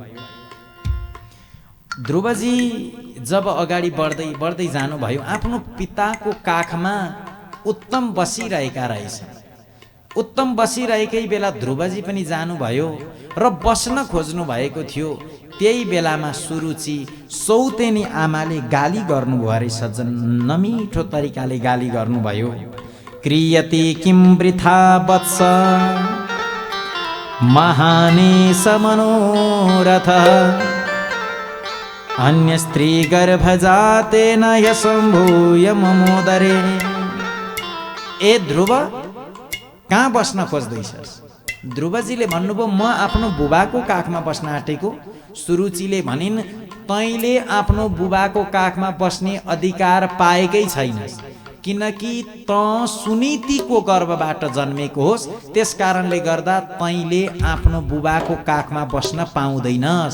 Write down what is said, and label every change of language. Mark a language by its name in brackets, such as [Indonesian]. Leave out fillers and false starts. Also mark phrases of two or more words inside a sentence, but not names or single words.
[Nepali] ध्रुवजी जब अगाडि बढ्दै बढ्दै जानुभयो, आफ्नो पिताको काखमा उत्तम बसिरहेका रहेछन्। उत्तम बसिरहेकै बेला ध्रुवजी पनि जानुभयो र बस्न खोज्नु भएको थियो। त्यही बेलामा सुरुचि सौतेनी आमाले गाली गर्नुभयो अरे सज्जन, नमिठो तरिकाले गाली गर्नुभयो। [Sanskrit] क्रियते किं वृथा वत्स महानेश मनोरथ अन्य स्त्री गर्भजातेन यसम्भूय ममोदरे। [Nepali] ए ध्रुव, कहाँ बस्न खोज्दैछस्? ध्रुवजीले भन्नुभयो, म आफ्नो बुबाको काखमा बस्न आँटेको। सुरुचिले भनिन्, तैँले आफ्नो बुबाको काखमा बस्ने अधिकार पाएकै छैनस्, किनकि त सुनीतिको गर्भबाट जन्मेको होस्, त्यस कारणले गर्दा तैँले आफ्नो बुबाको काखमा बस्न पाउँदैनस्।